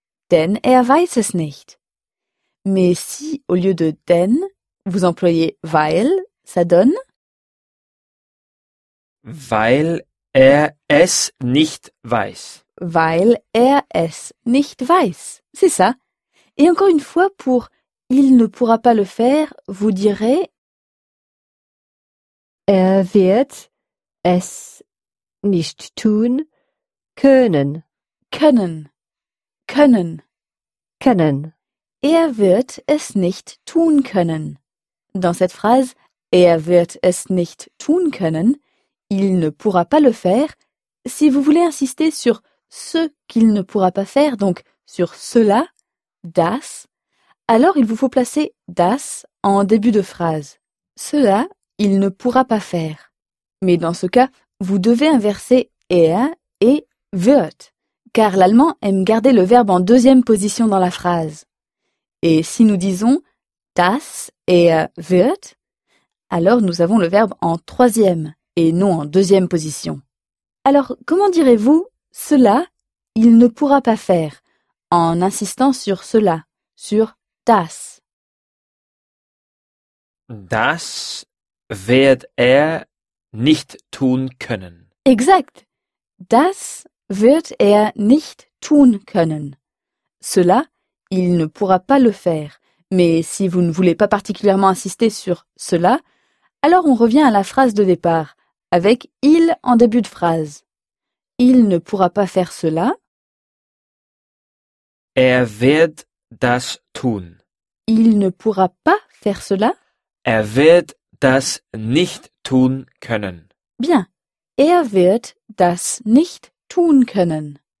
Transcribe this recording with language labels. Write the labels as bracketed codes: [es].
[de] Denn er weiß es nicht. [fr] Mais si, au lieu de denn, vous employez weil, ça donne? [de] Weil er es nicht weiß. Weil er es nicht weiß. [fr] C'est ça. Et encore une fois, pour il ne pourra pas le faire, vous direz [de] er wird es nicht tun können. Können. Können. Können. Er wird es nicht tun können. [fr] Dans cette phrase, [de] er wird es nicht tun können, [fr] il ne pourra pas le faire, si vous voulez insister sur ce qu'il ne pourra pas faire, donc sur cela, das, alors il vous faut placer das en début de phrase. Cela, il ne pourra pas faire. Mais dans ce cas, vous devez inverser er et wird, car l'allemand aime garder le verbe en deuxième position dans la phrase. Et si nous disons « [de] das er wird [fr] », alors nous avons le verbe en troisième et non en deuxième position. Alors, comment direz-vous « cela, il ne pourra pas faire » en insistant sur « cela », sur « das »? [de] « Das wird er nicht tun können. » [fr] Exact. « [de] Das wird er nicht tun können. [fr] » Cela, il ne pourra pas le faire. Mais si vous ne voulez pas particulièrement insister sur cela, alors on revient à la phrase de départ, avec « il » en début de phrase. Il ne pourra pas faire cela. [de] Er wird das tun. [fr] Il ne pourra pas faire cela. [de] Er wird das nicht tun können. [fr] Bien. [de] Er wird das nicht tun können.